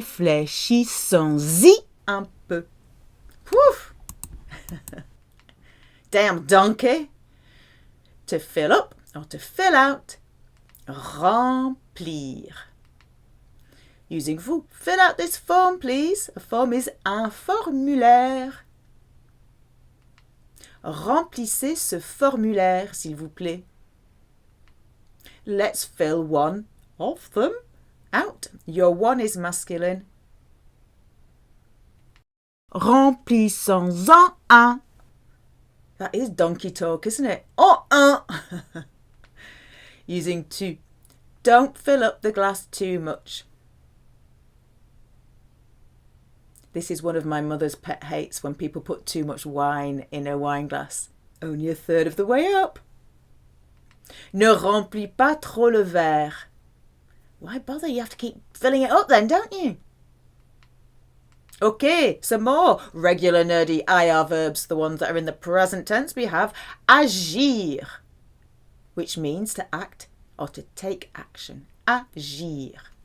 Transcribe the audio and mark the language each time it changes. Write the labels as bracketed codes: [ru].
[fr] Réfléchissons-y un peu. Whew. [en] Damn donkey. To fill up or to fill out. Remplir. Using vous. Fill out this form, please. A form is un formulaire. [fr] Remplissez ce formulaire, s'il vous plaît. [en] Let's fill one of them out. Your one is masculine. [fr] Remplissons-en un. [en] That is donkey talk, isn't it? Oh, Using tu. Don't fill up the glass too much. This is one of my mother's pet hates, when people put too much wine in a wine glass. Only a third of the way up. [fr] Ne remplis pas trop le verre. [en] Why bother? You have to keep filling it up then, don't you? Okay, some more regular nerdy IR verbs, the ones that are in the present tense. We have agir, which means to act or to take action. Agir.